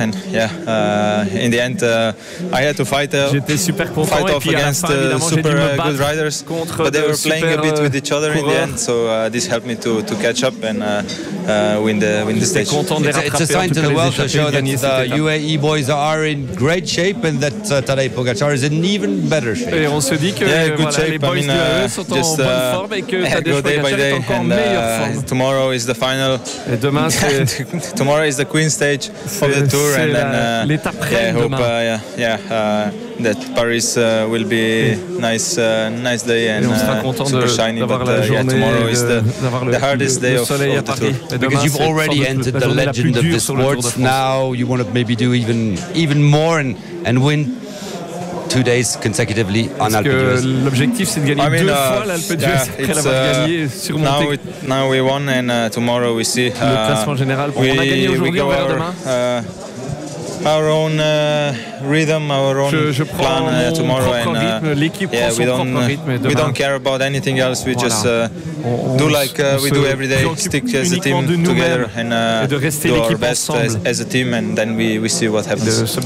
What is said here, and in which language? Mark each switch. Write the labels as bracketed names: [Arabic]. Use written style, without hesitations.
[English] And yeah, in the end, I had to fight off against super good riders. But they were playing a bit with each other in the end. So this helped me to catch up and win the stage. It's a sign to the world to show that the UAE boys are in great shape and that Tadej Pogacar is in even better shape. [French] Et on se dit que [English] good shape. [French] Les boys de UAE sont just, en bonne forme et que Tadej Pogacar est encore en meilleure forme. [English] Tomorrow is the final. [French] Et demain c'est [English] tomorrow is the queen stage of the tour and then [French] l'étape reine demain. [English] Hope, that Paris will be nice day and super shiny, but tomorrow is the hardest day of the tour. Because you've already entered the legend of the sport, now you want to maybe do even more and win 2 days consecutively on Alpe d'Huez. [French] L'objectif c'est de gagner deux fois l'Alpe d'Huez après l'avoir gagné, surmonté. [English] Now we won and tomorrow we see. [French] Le classement général, on a gagné aujourd'hui, on verra demain. [English] Our own rhythm, our own plan tomorrow, and we don't care about anything else. We just do like we do every day, stick as a team together, and do our best as a team, and then we see what happens.